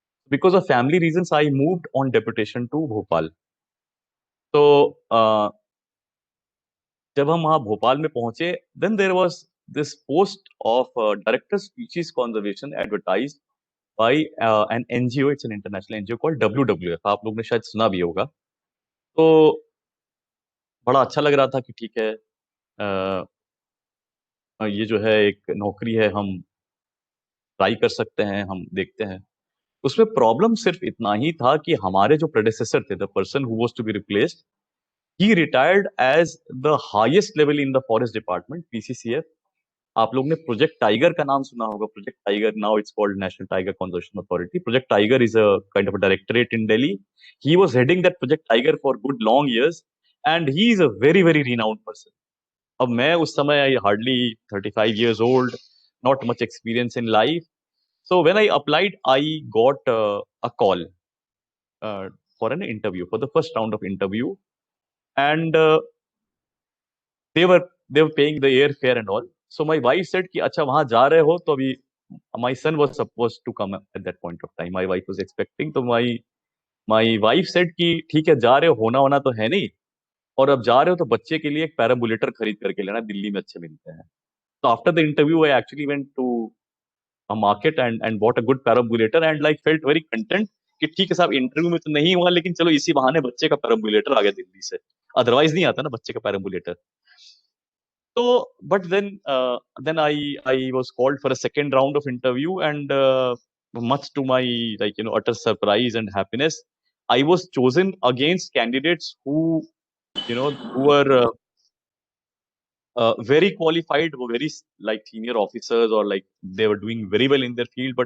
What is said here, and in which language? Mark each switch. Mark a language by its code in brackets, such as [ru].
[en] Because of family reasons, I moved on deputation to Bhopal. So [hi] जब हम वहाँ भोपाल में पहुंचे, [en] then there was this post of Director Species Conservation advertised by an NGO. It's an international NGO called WWF. [hi] आप लोग ने शायद सुना भी होगा. तो बड़ा अच्छा लग रहा था कि ठीक है, ये जो है एक नौकरी है, हम ट्राई कर सकते हैं, हम देखते हैं. उसमें प्रॉब्लम सिर्फ इतना ही था कि हमारे जो प्रेडेसेसर थे, [en] The person who was to be replaced, he retired as the highest level in the forest department, PCCF. [hi] आप लोग ने प्रोजेक्ट टाइगर का नाम सुना होगा. Project tiger, [en] now it's called [hi] national tiger conservation authority. [en] Project tiger is a kind of directorate in Delhi. He was heading that project tiger for good long years, and he is a very very renowned person. [hi] अब मैं उस समय [en] I hardly 35 years old, not much experience in life. So when I applied, I got a call for an interview, for the first round of interview, and they were paying the airfare and all. So my wife said [hi] कि अच्छा वहां जा रहे हो तो अभी, [en] my son was supposed to come at that point of time. My wife was expecting. [hi] तो [en] my wife said [hi] कि ठीक है, जा रहे हो, होना होना तो है नहीं, और अब जा रहे हो तो बच्चे के लिए एक पैराबुलेटर खरीद करके लेना, दिल्ली में अच्छे मिलते हैं. [en] So after the interview, I actually went to a market and bought a good parabolator and like felt very content [hi] कि ठीक है साहब, इंटरव्यू में तो नहीं हुआ, लेकिन चलो इसी बहाने बच्चे का पैराबुलेटर आ गया दिल्ली से. अदरवाइज नहीं आता ना बच्चे का पैराबुलेटर. [en] So, but then I was called for a second round of interview, and much to my utter surprise and happiness, I was chosen against candidates who were very qualified, were very like senior officers, or like they were doing very well in their field.